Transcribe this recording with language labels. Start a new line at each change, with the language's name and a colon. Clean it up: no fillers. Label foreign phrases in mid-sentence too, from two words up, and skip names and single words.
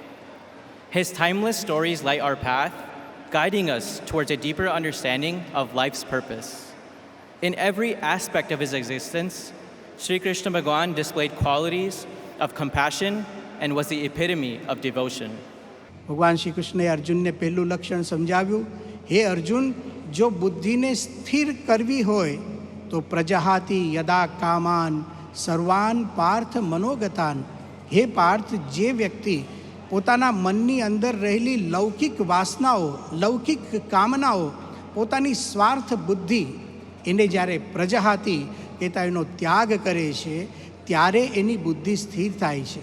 English: His timeless stories light our path, guiding us towards a deeper understanding of life's purpose. In every aspect of his existence, Sri Krishna Bhagwan displayed qualities of compassion and was the epitome of devotion.
Gujarati: ભગવાન શ્રી કૃષ્ણએ અર્જુનને પહેલું લક્ષણ સમજાવ્યું, હે અર્જુન, જો બુદ્ધિને સ્થિર કરવી હોય તો
Sanskrit: प्रजहाति यदा कामान सर्वान पार्थ मनोगतान.
Gujarati: હે પાર્થ, જે વ્યક્તિ પોતાના મનની અંદર રહેલી લૌકિક વાસનાઓ, લૌકિક કામનાઓ, પોતાની સ્વાર્થ બુદ્ધિ એને જ્યારે પ્રજહાતિ કહેતા એનો ત્યાગ કરે છે ત્યારે એની બુદ્ધિ સ્થિર થાય છે.